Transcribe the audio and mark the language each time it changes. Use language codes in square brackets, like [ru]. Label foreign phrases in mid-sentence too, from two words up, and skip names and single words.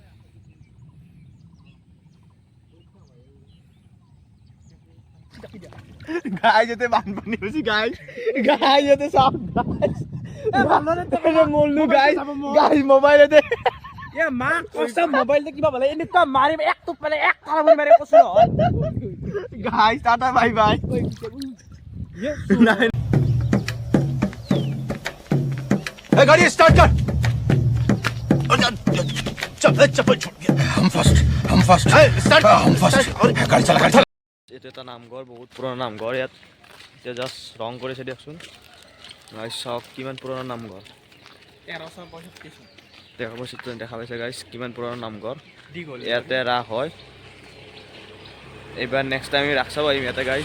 [as] গাইজ ইয়াতে বানপানী হৈছে গাইজ ইয়াতে চাওক গাইজ, মৰলো গাইজ মোবাইলতে মোবাইলটো কিবা বোলে এনেকুৱা মাৰিম, এক টোপ মানে এক কাৰা মাৰি কৈছো নহয়। গাইজ টাটা বাই বাই। [hi] गाड़ी स्टार्ट कर। चप्पल छोड़ दिया। हम फर्स्ट स्टार्ट। गाड़ी चला। [as] এইটো এটা নামঘৰ, বহুত পুৰণা নামঘৰ। ইয়াত এতিয়া জাষ্ট ৰং কৰিছে দিয়কচোন। গাইজ চাওক কিমান পুৰণা নামঘৰ। 1365 দেখা পাইছে গাইজ, কিমান পুৰণা নামঘৰ। ইয়াতে ৰাস হয়। এইবাৰ [en] next time [as] আমি ৰাস চাব আহিম ইয়াতে গাইজ।